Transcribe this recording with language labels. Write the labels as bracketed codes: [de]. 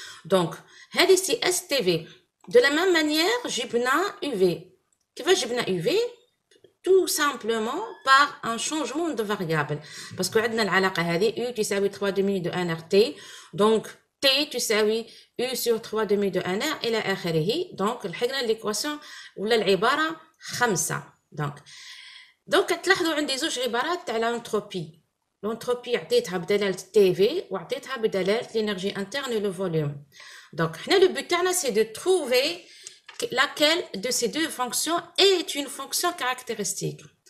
[fr] donc [ar] هذه سي [fr] STV de la même manière [ar] جبنا [fr] UV. [ar] كيفاش جبنا [fr] UV؟ tout simplement par un changement de variable parce que [ar] عندنا العلاقة هذه [fr] U [ar] تساوي [fr] 3 demi de NRT donc T تساوي U sur 3 demi de NR [ar] إلى آخره. donc لحقنا [fr] l'équation [ar] ولا العبارة 5. donc تلاحظوا عندي زوج عبارات تاع l'entropie. [fr] l'entropie [ar] عطيتها بدلالة TV وعطيتها بدلالة [fr] l'énergie interne et le volume. donc [ar] حنا [fr] le but [ar] تاعنا [fr] c'est de trouver laquelle de ces deux fonctions est une fonction caractéristique.